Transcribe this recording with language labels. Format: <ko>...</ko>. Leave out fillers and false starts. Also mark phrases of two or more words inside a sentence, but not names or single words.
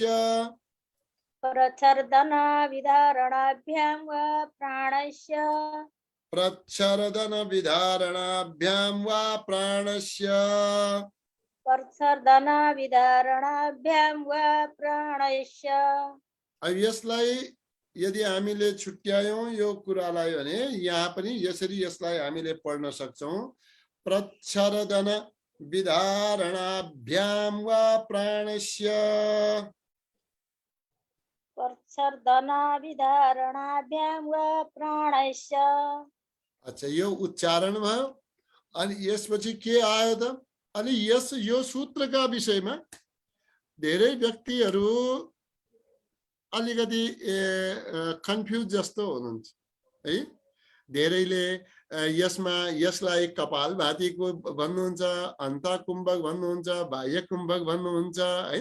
<sa>प्रच्छर्दना विदारणाभ्याम वा प्राणस्य प्रच्छर्दन विधारणाभ्याम वा प्राणस्य प्रच्छर्दना विदारणाभ्याम वा प्राणस्य।</sa> <ne>अब यसलाई यदि हामीले छुट्यायौं यो कुरालाई भने यहाँ पनि यसरी यसलाई हामीले पढ्न सक्छौं।</ne> <sa>प्रच्छर्दन विधारणाभ्याम वा प्राणस्य प्रच्छर्दना विदारणाभ्याम वा प्राणस्य।</sa> <ne>अच्छा यो उच्चारण भयो। अनि यसपछि के आयो त? अनि यो सूत्रका विषयमा धेरै व्यक्तिहरू अलिकति कन्फ्युज जस्तो हुनुहुन्छ है। धेरैले यसलाई कपालभातीको भन्नुहुन्छ, अन्तकुम्भक भन्नुहुन्छ, बाह्य कुम्भक भन्नुहुन्छ है।</ne>